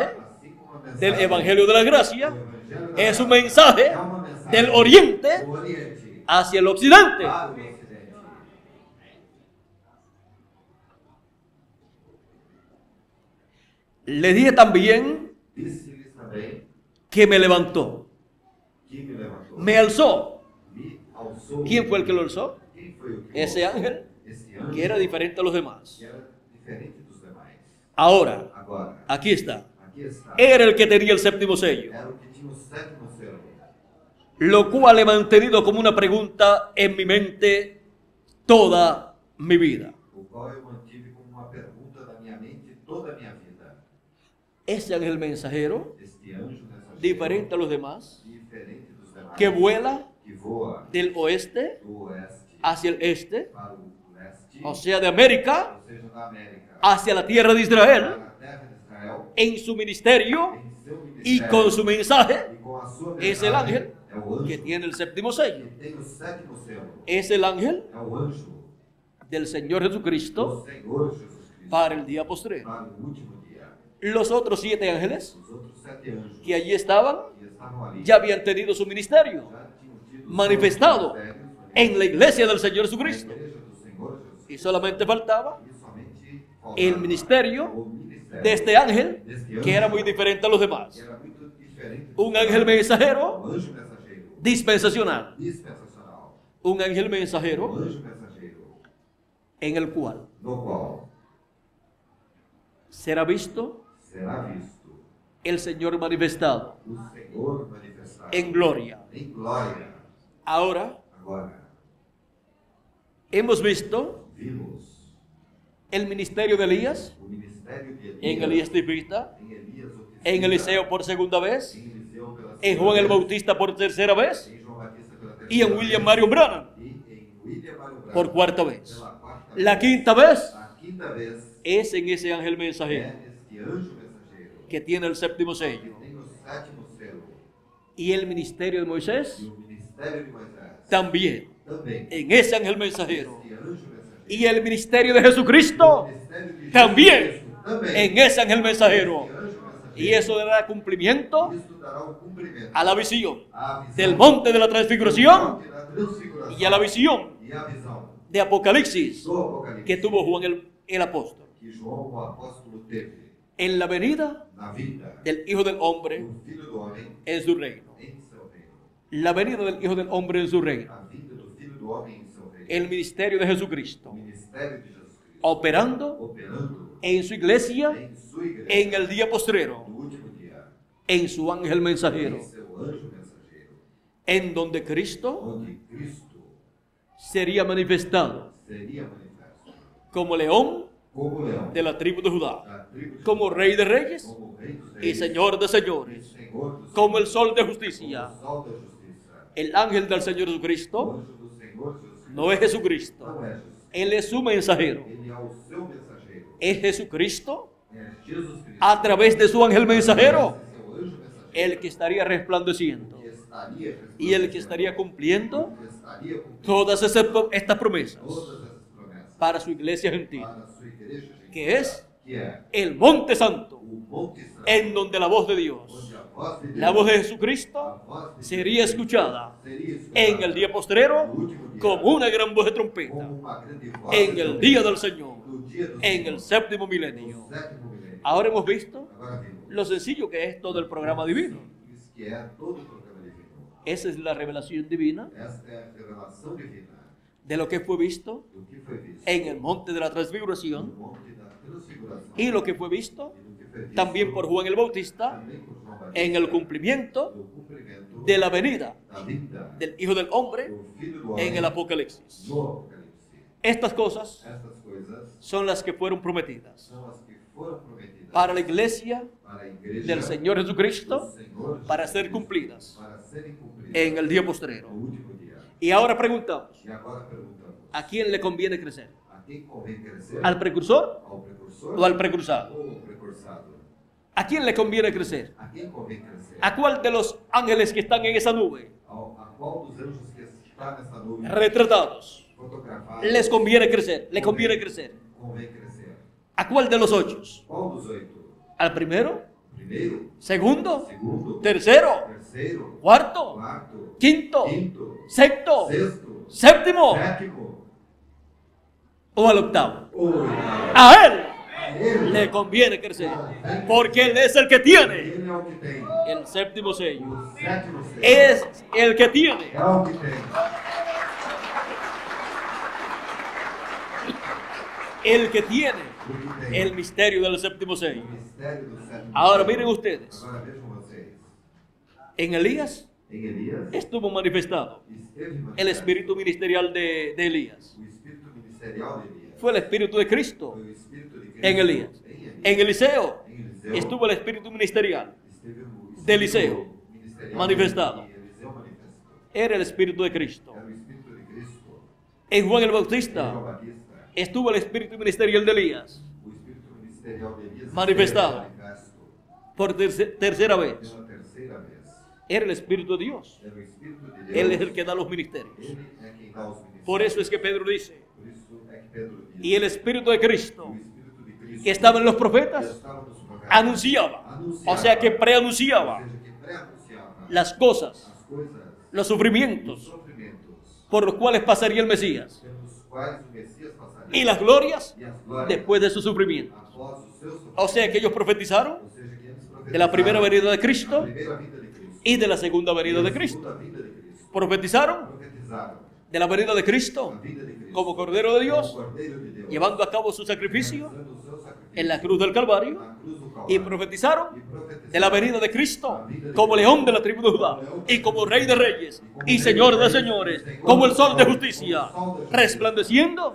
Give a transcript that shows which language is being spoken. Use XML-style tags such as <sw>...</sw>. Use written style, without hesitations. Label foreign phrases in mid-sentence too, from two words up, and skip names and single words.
<pt>Assim como a mensagem</pt> <es>del Evangelio de la Gracia</es> <pt>do Evangelho da</pt> <es>es un</es> <pt>Graça</pt> <es>mensaje</es> <pt>é uma mensagem</pt> <es>del oriente</es> <pt>do Oriente</pt> <es>hacia el occidente.</es> <pt>para o Ocidente.</pt> <es>Le dije también</es> <pt>Disse-lhes também</pt> <es>que me levantó,</es> <pt>que me levantou,</pt> <es>me alzó.</es> <pt>me alçou.</pt> <es>¿Quién fue el que lo alzó?</es> <pt>Quem foi o que</pt> <es>Ese</es> <pt>alçou?</pt> <es>ángel</es> <pt>Esse anjo</pt> <es>que era diferente a los demás.</es> <pt>que era diferente dos demais.</pt> <es>Ahora,</es> <pt>Agora,</pt> <es>aquí está.</es> <pt>aqui está.</pt> <es>Era el que tenía el séptimo sello,</es> <pt>Era o que tinha o sétimo selo,</pt> <es>lo cual he mantenido como una pregunta en mi mente toda mi vida.</es> <pt>o qual eu mantive como uma pergunta da minha mente toda a minha vida.</pt> <es>Ese ángel mensajero,</es> <pt>Este anjo mensageiro,</pt> <es>diferente a los demás,</es> <pt>diferente dos demais,</pt> <es>que vuela</es> <pt>que voa</pt> <es>del oeste</es> <pt>do oeste</pt> <es>hacia el este,</es> <pt>para o leste,</pt> <es>o sea, de América</es> <pt>ou seja, da América</pt> <es>hacia la tierra de Israel,</es> <pt>para a terra de Israel,</pt> <es>en su ministerio</es> <pt>em seu</pt> <es>y</es> <pt>ministério</pt> <es>con su mensaje,</es> <pt>e com a sua</pt> <es>es el</es> <pt>mensagem,</pt> <es>ángel</es> <pt>é o anjo</pt> <es>que tiene el séptimo sello.</es> <pt>que tem o sétimo selo,</pt> <es>Es el ángel</es> <pt>é o anjo</pt> <es>del Señor Jesucristo</es> <pt>do Senhor Jesus Cristo</pt> <es>para el día postrero.</es> <pt>para o último dia.</pt> <es>Los otros 7 ángeles</es> <pt>Os outros 7 anjos</pt> <es>que allí estaban</es> <pt>que estavam ali</pt> <es>ya habían tenido su ministerio</es> <pt>já tinham tido</pt> <es>manifestado</es> <pt>seus ministérios</pt> <es>en la iglesia del Señor</es> <pt>na</pt> <es>Jesucristo.</es> <pt>igreja do Senhor Jesus</pt> <es>Y solamente faltaba</es> <pt>e somente faltava</pt> <es>el ministerio</es> <pt>o ministério</pt> <es>de este ángel</es> <pt>deste</pt> <es>que era muy diferente a los</es> <pt>que</pt> <es>demás.</es> <pt>era muito diferente</pt> <es>Un ángel mensajero</es> <pt>um anjo mensageiro</pt> <es>dispensacional.</es> <pt>dispensacional,</pt> <es>Un ángel</es> <pt>um</pt> <es>mensajero</es> <pt>anjo mensageiro</pt> <es>en el cual</es> <pt>no qual</pt> <es>será visto</es> <pt>será visto</pt> <es>el Señor manifestado</es> <pt>o Senhor manifestado</pt> <es>en gloria.</es> <pt>em glória.</pt> <es>Ahora</es> <pt>Agora</pt> <es>hemos visto</es> <pt>vimos</pt> <es>el ministerio de Elías</es> <pt>o ministério de</pt> <es>en</es> <pt>Elias,</pt> <es>Elías Tifista,</es> <pt>em Elias o Tisbita,</pt> <es>en Eliseo por segunda vez,</es> <pt>em Eliseu pela</pt> <es>en</es> <pt>segunda</pt> <es>Juan el</es> <pt>vez,</pt> <es>Bautista por tercera vez</es> <pt>em João Batista pela terceira</pt> <es>y en</es> <pt>vez,</pt> <es>William Marion Branham</es> <pt>e em William Marion Branham</pt> <es>por cuarta vez.</es> <pt>pela quarta</pt> <es>La</es> <pt>vez.</pt> <es>quinta vez</es> <pt>A quinta vez</pt> <es>es en ese ángel mensajero</es> <pt>é este anjo mensageiro</pt> <es>que tiene el séptimo</es> <pt>que</pt> <es>sello.</es> <pt>tem o sétimo selo</pt> <es>Y el ministerio de</es> <pt>e</pt> <es>Moisés</es> <pt>o ministério de Moisés</pt> <es>también</es> <pt>também.</pt> <es>en ese ángel mensajero.</es> <pt>Este anjo mensageiro</pt> <es>Y el ministerio de Jesucristo</es> <pt>o ministério de</pt> <es>también</es> <pt>Jesus também.</pt> <es>en ese ángel mensajero.</es> <pt>Este anjo mensageiro.</pt> <es>Y eso dará cumplimiento</es> <pt>Isto dará o cumprimento</pt> <es>a la visión</es> <pt>à visão</pt> <es>del monte de la transfiguración</es> <pt>do monte da transfiguração</pt> <es>y a la visión</es> <pt>e a visão</pt> <es>de Apocalipsis</es> <pt>do Apocalipse</pt> <es>que tuvo Juan el apóstol.</es> <pt>que João o apóstolo teve</pt> <es>En la venida</es> <pt>na vida</pt> <es>del Hijo del Hombre</es> <pt>do Filho do Homem</pt> <es>en su reino.</es> <pt>em seu reino.</pt> <es>La venida del Hijo del Hombre en su reino.</es> <pt>A vinda do Filho do Homem em seu reino.</pt> <es>El ministerio de</es> <pt>O</pt> <es>Jesucristo</es> <pt>ministério de Jesus Cristo</pt> <es>operando</es> <pt>operando</pt> <es>en su iglesia</es> <pt>em sua igreja</pt> <es>en el día postrero,</es> <pt>no último dia,</pt> <es>en su ángel mensajero,</es> <pt>em seu anjo mensageiro,</pt> <es>en donde Cristo</es> <pt>onde Cristo</pt> <es>sería manifestado</es> <pt>seria manifesto</pt> <es>como león</es> <pt>como leão</pt> <es>de la tribu de Judá,</es> <pt>da tribo de</pt> <es>como rey de reyes</es> <pt>como rei dos</pt> <es>y</es> <pt>reis</pt> <es>señor de</es> <pt>e</pt> <es>señores,</es> <pt>Senhor dos</pt> <es>como el</es> <pt>senhores,</pt> <es>sol de</es> <pt>como</pt> <es>justicia.</es> <pt>o sol da justiça.</pt> <es>El ángel del Señor</es> <pt>O</pt> <es>Jesucristo</es> <pt>anjo do Senhor Jesus</pt> <es>no es Jesucristo,</es> <pt>não é Jesus.</pt> <es>Él es su mensajero.</es> <pt>Ele é o seu mensageiro.</pt> <es>Es Jesucristo</es> <pt>É Jesus Cristo.</pt> <es>a través de su ángel mensajero</es> <pt>Esse é o anjo mensageiro</pt> <es>el que estaría resplandeciendo</es> <pt>que estaria</pt> <es>y el que estaría cumpliendo</es> <pt>que estaria cumprindo</pt> <es>todas estas promesas</es> <pt>todas essas promessas</pt> <es>para su iglesia gentil,</es> <pt>para a sua igreja gentil,</pt> <es>que es</es> <pt>que é</pt> <es>el monte santo,</es> <pt>o Monte Santo,</pt> <es>en donde la voz de Dios,</es> <pt>onde a voz de Deus,</pt> <es>la voz de</es> <pt>a</pt> <es>Jesucristo,</es> <pt>voz de</pt> <es>sería</es> <pt>Deus</pt> <es>escuchada</es> <pt>seria escutada</pt> <es>en el día postrero</es> <pt>no último dia,</pt> <es>como una gran voz de trompeta,</es> <pt>como uma grande voz</pt> <es>en</es> <pt>de</pt> <es>el</es> <pt>trombeta,</pt> <es>día del Señor,</es> <pt>no dia do</pt> <es>en</es> <pt>Senhor,</pt> <es>el séptimo</es> <pt>no</pt> <es>milenio.</es> <pt>sétimo milênio.</pt> <es>Ahora hemos visto</es> <pt>Agora vimos</pt> <es>lo sencillo que es todo el programa divino.</es> <pt>isso que é todo o programa divino.</pt> <es>Esa es la revelación divina</es> <pt>Esta é a revelação divina</pt> <es>de lo que fue visto</es> <pt>do que foi visto</pt> <es>en el monte de la</es> <pt>no</pt> <es>transfiguración</es> <pt>Monte da Transfiguração</pt> <es>y lo que fue visto</es> <pt>e do que foi visto</pt> <es>también por Juan el Bautista</es> <pt>também por João Batista,</pt> <es>en el cumplimiento</es> <pt>do cumprimento</pt> <es>de la venida</es> <pt>da vinda</pt> <es>del Hijo del Hombre</es> <pt>do Filho do Homem</pt> <es>en el Apocalipsis.</es> <pt>no Apocalipse.</pt> <es>Estas cosas</es> <pt>Estas coisas</pt> <es>son las que fueron prometidas</es> <pt>são as que foram prometidas</pt> <es>para la iglesia</es> <pt>para a igreja</pt> <es>del Señor Jesucristo</es> <pt>do Senhor</pt> <es>para</es> <pt>Jesus</pt> <es>ser</es> <pt>Cristo,</pt> <es>cumplidas</es> <pt>para serem cumpridas</pt> <es>en el día</es> <pt>no</pt> <es>postrero.</es> <pt>último dia.</pt> <es>Y ahora preguntamos,</es> <pt>E agora perguntamos:</pt> <es>¿a quién le conviene crecer?</es> <pt>a quem convém crescer?</pt> <es>¿Al precursor</es> <pt>Ao precursor</pt> <es>o al precursado?</es> <pt>ou ao precursado?</pt> <es>¿A quién le conviene crecer?</es> <pt>A quem convém crescer?</pt> <es>¿A cuál de los ángeles que están en esa nube</es> <pt>A qual dos anjos que está nessa nuvem</pt> <es>retratados</es> <pt>fotografado</pt> <es>les conviene crecer? Le conviene crecer.</es> <pt>convém crescer?</pt> <es>¿A cuál de los 8?</es> <pt>Qual dos 8?</pt> <es>¿Al primero?</es> <pt>Primeiro,</pt> <es>¿Segundo?</es> <pt>segundo,</pt> <es>¿Tercero?</es> <pt>terceiro,</pt> <es>¿Cuarto?</es> <pt>quarto,</pt> <es>¿Quinto?</es> <pt>quinto,</pt> <es>¿Sexto?</es> <pt>sexto,</pt> <es>¿Séptimo?</es> <pt>sétimo,</pt> <es>¿O al octavo?</es> <pt>oitavo.</pt> <es>A él</es> <pt>A ele,</pt> <es>le conviene crecer, porque él es el que tiene</es> <pt>ele é o que tem.</pt> <es>el séptimo sello.</es> <pt>O sétimo sello</pt> <es>Es el que tiene</es> <pt>é o que tem.</pt> <es>el que tiene</es> <pt>O que tem.</pt> <es>el misterio del séptimo sello.</es> <pt>O mistério do sétimo</pt> <es>Ahora</es> <pt>sello.</pt> <es>miren ustedes,</es> <pt>Agora vejam vocês.</pt> <es>en Elías</es> <pt>Em Elias</pt> <es>estuvo manifestado</es> <pt>esteve</pt> <es>el</es> <pt>manifesto</pt> <es>espíritu ministerial de Elías.</es> <pt>o espírito ministerial de Elias.</pt> <es>Fue el espíritu de Cristo</es> <pt>Foi o espírito de Cristo</pt> <es>en Elías. En Eliseo</es> <pt>Em Eliseu</pt> <es>estuvo el espíritu ministerial.</es> <pt>esteve o espírito</pt> <es>de Eliseo</es> <pt>ministerial</pt> <es>manifestado.</es> <pt>de Eliseu manifestou.</pt> <es>Era el espíritu de Cristo.</es> <pt>Era o espírito de Cristo.</pt> <es>En Juan el</es> <pt>João</pt> <es>Bautista</es> <pt>Batista,</pt> <es>estuvo el espíritu ministerial de Elías</es> <pt>o espírito ministerial de Elias</pt> <es>manifestado.</es> <pt>esteve manifesto</pt> <es>por tercera vez.</es> <pt>pela terceira vez.</pt> <es>Era el espíritu de Dios.</es> <pt>Era o espírito de Deus.</pt> <es>Él es el que da los ministerios.</es> <pt>Ele é quem dá os ministérios.</pt> <es>Por eso es que Pedro dice,</es> <pt>Por isso é que Pedro diz.</pt> <es>y el espíritu de Cristo</es> <pt>O espírito de Cristo</pt> <es>que estaba en los</es> <pt>que</pt> <es>profetas</es> <pt>estava nos profetas,</pt> <es>anunciaba, o sea que</es> <pt>ou</pt> <es>preanunciaba</es> <pt>seja, que pré-anunciava</pt> <es>las cosas,</es> <pt>as coisas,</pt> <es>los</es> <pt>os</pt> <es>sufrimientos</es> <pt>sofrimentos</pt> <es>por los cuales pasaría el Mesías</es> <pt>pelos quais o Messias passaria</pt> <es>y las glorias</es> <pt>e as glórias</pt> <es>después de su sufrimiento.</es> <pt>após os seus sofrimentos.</pt> <es>O sea que ellos profetizaron</es> <pt>Ou seja, que eles</pt> <es>de la primera</es> <pt>profetizaram</pt> <es>venida de</es> <pt>a</pt> <es>Cristo</es> <pt>primeira vinda de Cristo</pt> <es>y de la segunda venida</es> <pt>e</pt> <es>de</es> <pt>a</pt> <es>Cristo.</es> <pt>segunda vinda de Cristo.</pt> <es>Profetizaron</es> <pt>Profetizaram</pt> <es>de la venida de</es> <pt>a</pt> <es>Cristo</es> <pt>vinda de Cristo</pt> <es>como Cordero de Dios,</es> <pt>como Cordeiro de Deus,</pt> <es>llevando a cabo su sacrificio</es> <pt>realizando o seu sacrifício</pt> <es>en la cruz del Calvario,</es> <pt>na cruz do</pt> <es>y</es> <pt>Calvário.</pt> <es>profetizaron</es> <pt>E profetizaram</pt> <es>de la venida de Cristo como león de la tribu de Judá y como rey de reyes y señor de señores, como el sol de justicia, resplandeciendo</es>